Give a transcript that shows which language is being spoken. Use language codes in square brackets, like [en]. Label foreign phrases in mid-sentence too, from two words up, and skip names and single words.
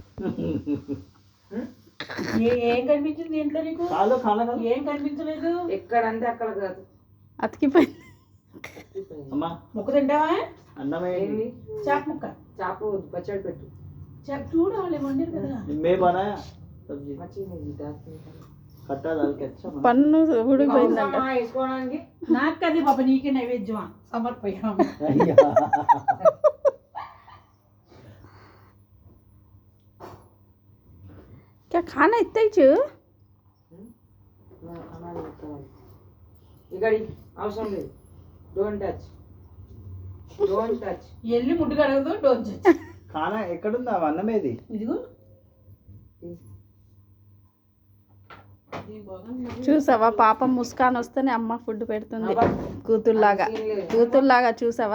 [te] ఏం కనిపించింది దీంట్లో నీకు? ఏం కనిపించలేదు. ఎక్కడంటే అక్కడ కాదు, అతికిపోయింది. ముక్క తింటావా? అన్నమే చాప్ ముక్క. చాపు పచ్చడి పెట్టు. చాప్ చూడు వాళ్ళు వండారు కదా. [hi] मैं बनाया सब्जी [te] మంచిగా [hi] खट्टा डाल के अच्छा बना [te] పన్ను ఊడిపోయిందంట. వేసుకోవడానికి నాకు కది బాబా, నీకే నైవేద్యమా సమర్పయ్యాం. [hi] क्या खाना इतना ही चू? [te] ఇక్కడ అవసరం లేదు. [en] don't touch, don't touch. [te] ఎల్లి ముడ్డు కడగదు. డోంట్ खाना ఎక్కడుందా అన్నమేది? ఇదిగో చూసావా పాపం ముస్కాన్ వస్తేనే అమ్మ ఫుడ్ పెడుతుంది కూతుర్లాగా చూసావా?